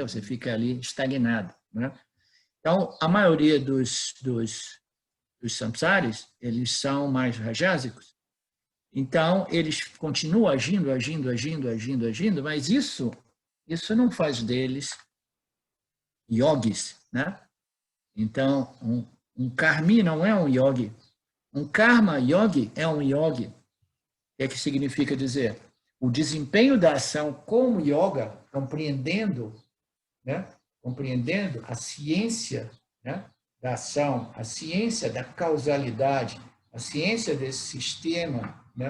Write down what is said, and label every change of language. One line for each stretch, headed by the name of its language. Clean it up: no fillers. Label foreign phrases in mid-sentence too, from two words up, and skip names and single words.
Portuguese: Você fica ali estagnado, né? Então, a maioria dos samsaris, eles são mais rajásicos. Então, eles continuam agindo, mas isso não faz deles yogis, né? Então, um karmi não é um yogi. Um
Sanskrit: karma yogi
Portuguese: é um yogi. O que significa dizer? O desempenho da ação como yoga, compreendendo, né? Compreendendo a ciência, né? Da ação, a ciência da causalidade, a ciência desse sistema, né?